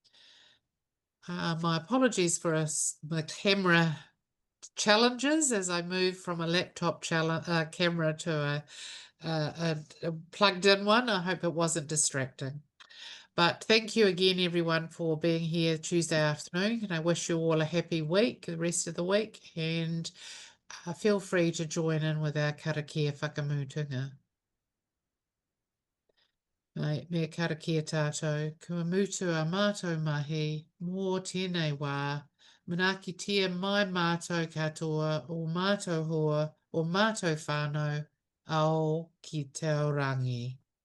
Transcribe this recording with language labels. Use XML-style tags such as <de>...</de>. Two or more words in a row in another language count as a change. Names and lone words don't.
<en>My apologies for my camera challenges as I move from a laptop camera to a plugged-in one. I hope it wasn't distracting. But thank you again, everyone, for being here Tuesday afternoon. And I wish you all a happy week, the rest of the week. And feel free to join in with our</en> <mi>karakia whakamutunga. Me karakia tātou, kua mutu a mātou mahi, mō tēnei wā, manakitia mai mātou katoa, o mātou hoa, o mātou whānau, ao ki te rangi.</mi>